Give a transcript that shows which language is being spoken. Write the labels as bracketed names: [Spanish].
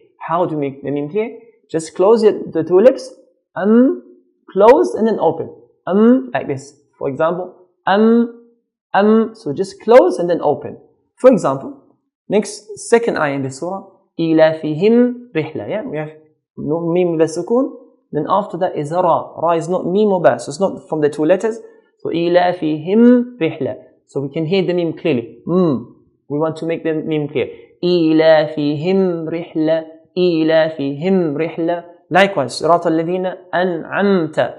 [English] How to make the mim clear? Just close the 2 lips, close and then open. Like this. For example, so just close and then open. For example, next second ayah in the surah, [Arabic] إِلَافِهِمْ رِحْلَةً. [English] Yeah, we have no mim with a sukoon. Then after that is ra. Ra is not mim or ba, so it's not from the 2 letters. So [Arabic] إِلَافِهِمْ رِحْلَةً. [English] So we can hear the mim clearly. We want to make the mim clear. [Arabic] إِلَافِهِمْ رِحْلَةً. إِلَافِهِمْ رِحْلَةً. [English] Likewise, [Arabic] صراط الذين أنعمت.